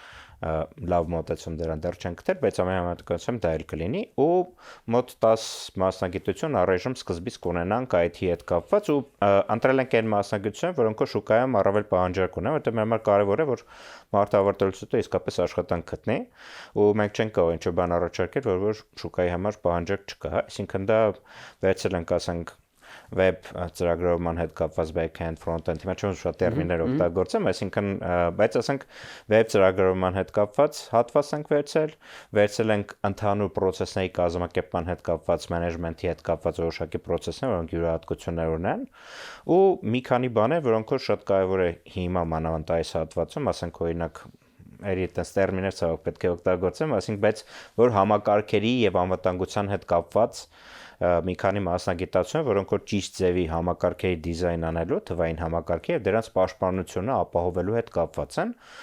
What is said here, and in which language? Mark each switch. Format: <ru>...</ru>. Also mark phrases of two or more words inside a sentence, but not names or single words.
<hy>լավ մոտեցում դրան դեռ չենք գտել, բայց ամենամեծությամբ դա էլ կլինի ու մոտ 10 մասնագիտություն առայժմ սկզբից կունենանք IT-ի հետ կապված ու ընտրել ենք այն մասնագիտությունները, որոնք շուկայում առավել պահանջարկ ունեն, որտեղ մեր համար կարևոր է, որ մարդը ավարտելուց հետո իսկապես աշխատանք գտնի ու մենք չենք կարող ինչ-որ բան առաջարկել, որ շուկայի համար պահանջարկ չկա, հա, այսինքն դա վերցել ենք, ասենք web ծրագրավորման հետ կապված</hy> <en>back-end, front-end,</en> <hy>հիմա չեմ շատ տերմիններ օգտագործեմ, այսինքն, բայց ասենք web ծրագրավորման հետ կապված հատված ենք վերցել ենք ընդհանուր process-ների կազմակերպման հետ կապված, management-ի հետ կապված որոշակի process-ներ, որոնք յուրահատկություններ ունեն, ու մի քանի բաներ, որոնք շատ կարևոր է հիմա մանավանդ այս հատվածում, ասենք օրինակ այդպես տերմիններ ցավոք պետք է օգտագործեմ, ասենք, բայց որ համակարգերի եւ անվտանգության հետ կապված մի քանի մասնագիտացումներ, որոնք որ ճիշտ ձևի համակարգերի դիզայն անելու, թվային համակարգի եւ դրանց պաշտպանությունը ապահովելու հետ կապված են։</hy>